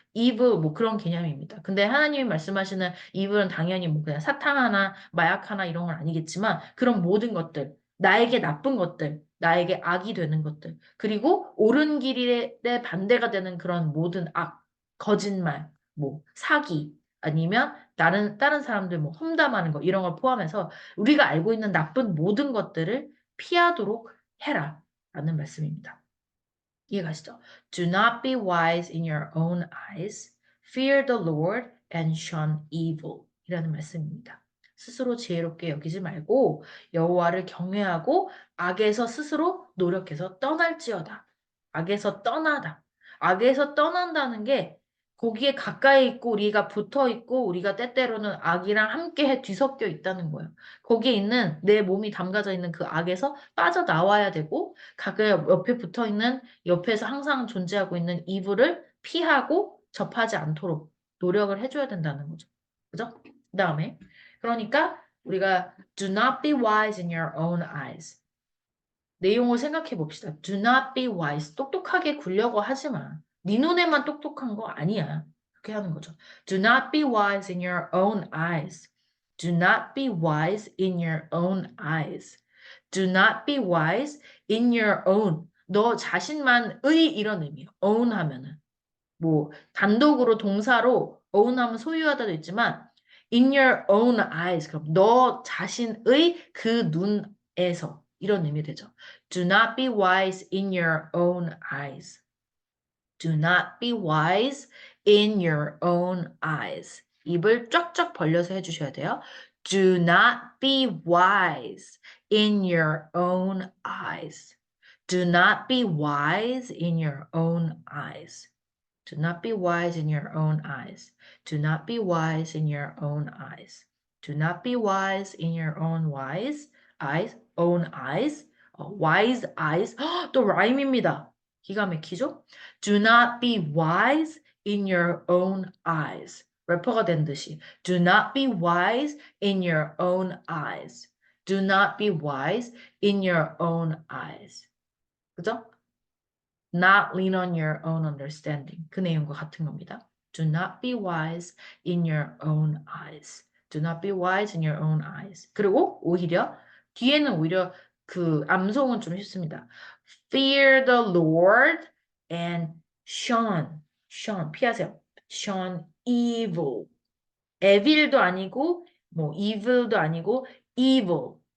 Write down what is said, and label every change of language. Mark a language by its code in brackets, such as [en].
[ko] 이브 뭐 그런 개념입니다. 근데 하나님이 말씀하시는 이브는 당연히 뭐 그냥 사탕 하나, 마약 하나 이런 건 아니겠지만 그런 모든 것들, 나에게 나쁜 것들, 나에게 악이 되는 것들, 그리고 옳은 길에 반대가 되는 그런 모든 악, 거짓말, 뭐 사기, 아니면 다른 사람들 뭐 험담하는 거 이런 걸 포함해서 우리가 알고 있는 나쁜 모든 것들을 피하도록 해라. 라는 말씀입니다. 이해가시죠? [en] Do not be wise in your own eyes. Fear the Lord and shun evil. [ko] 이라는 말씀입니다. 스스로 지혜롭게 여기지 말고 여호와를 경외하고 악에서 스스로 노력해서 떠날지어다. 악에서 떠나다. 악에서 떠난다는 게 거기에 가까이 있고 우리가 붙어 있고 우리가 때때로는 악이랑 함께 뒤섞여 있다는 거예요. 거기에 있는 내 몸이 담가져 있는 그 악에서 빠져나와야 되고 가까이 옆에 붙어 있는 옆에서 항상 존재하고 있는 이불을 피하고 접하지 않도록 노력을 해줘야 된다는 거죠. 그죠? 그 다음에 그러니까 우리가 [en] do not be wise in your own eyes. [ko] 내용을 생각해 봅시다. [en] Do not be wise. [ko] 똑똑하게 굴려고 하지 마. 네 눈에만 똑똑한 거 아니야. 그렇게 하는 거죠. [en] Do not be wise in your own eyes. Do not be wise in your own eyes. Do not be wise in your own. [ko] 너 자신만의 이런 의미예요. own 하면은. 뭐 단독으로 동사로 own 하면 소유하다도 있지만 [en] in your own eyes. [ko] 그럼 너 자신의 그 눈에서 이런 의미 되죠. [en] Do not be wise in your own eyes. Do not be wise in your own eyes. [ko] 입을 쫙쫙 벌려서 해주셔야 돼요. [en] Do not be wise in your own eyes. Do not be wise in your own eyes. Do not be wise in your own eyes. Do not be wise in your own eyes. Do not be wise in your own own eyes. Wise eyes. [ko] 또 라임입니다. 기가 막히죠? [en] Do not be wise in your own eyes. [ko] 래퍼가 된 듯이. [en] Do not be wise in your own eyes. Do not be wise in your own eyes. [ko] 그죠? [en] Not lean on your own understanding. [ko] 그 내용과 같은 겁니다. [en] Do not be wise in your own eyes. Do not be wise in your own eyes. [ko] 그리고 오히려 뒤에는 오히려 그 암송은 좀 쉽습니다. [en] Fear the Lord and shun [ko] 피하세요. [en] shun evil. [ko] evil도 아니고 뭐 evil도 아니고 evil.